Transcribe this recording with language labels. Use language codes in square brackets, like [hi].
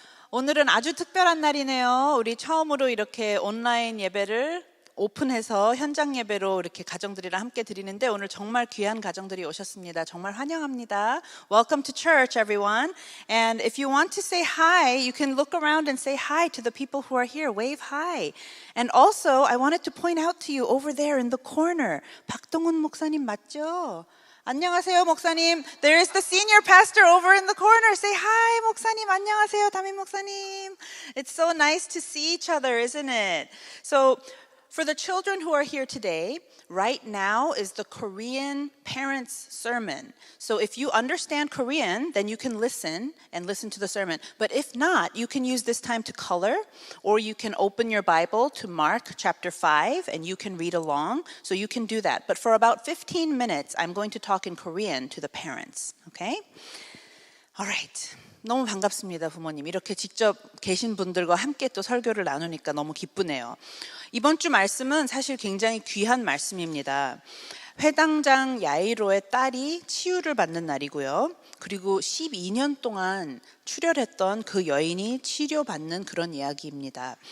[ko] 오늘은 아주 특별한 날이네요. 우리 처음으로 이렇게 온라인 예배를 오픈해서 현장 예배로 이렇게 가정들이랑 함께 드리는데 오늘 정말 귀한 가정들이 오셨습니다. 정말 환영합니다. [en] Welcome to church, everyone. And if you want to say hi, you can look around and say hi to the people who are here. Wave hi. And also, I wanted to point out to you over there in the corner. [ko] 박동훈 목사님 맞죠? 안녕하세요, 목사님. [en] There is the senior pastor over in the corner. Say hi, 목사님. [ko] 안녕하세요, 담임 목사님. [en] It's so nice to see each other, isn't it? So, for the children who are here today, right now is the Korean parents' sermon. So if you understand Korean, then you can listen to the sermon. But if not, you can use this time to color, or you can open your Bible to Mark chapter 5, and you can read along. So you can do that. But for about 15 minutes, I'm going to talk in Korean to the parents. Okay? All right. [ko] 너무 반갑습니다, 부모님. 이렇게 직접 계신 분들과 함께 또 설교를 나누니까 너무 기쁘네요. 이번 주 말씀은 사실 굉장히 귀한 말씀입니다. 회당장 야이로의 딸이 치유를 받는 날이고요. 그리고 12년 동안 출혈했던 그 여인이 치료받는 그런 이야기입니다.